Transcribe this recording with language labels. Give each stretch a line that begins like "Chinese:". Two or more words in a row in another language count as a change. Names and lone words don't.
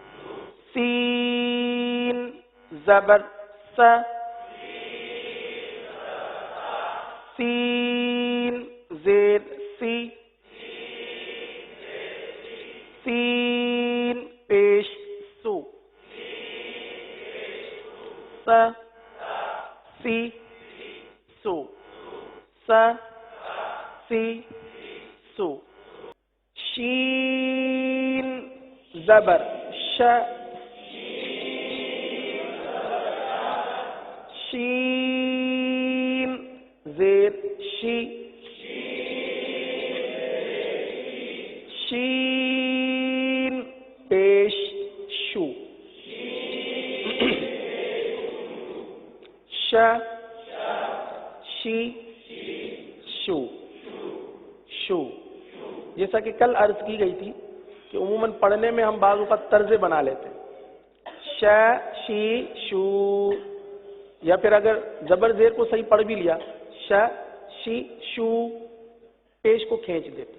Urdu: سین زبر س سین زیر سی سین پیش سو س سی سو س سو. شین زبر ش. شین زیر شی. شین پیش شو. ش شی شو. شو. جیسا کہ کل عرض کی گئی تھی کہ عموماً پڑھنے میں ہم بعض اوقات طرزے بنا لیتے ہیں. ش شی شو، یا پھر اگر زبر زیر کو صحیح پڑھ بھی لیا ش شی شو، پیش کو کھینچ دیتے.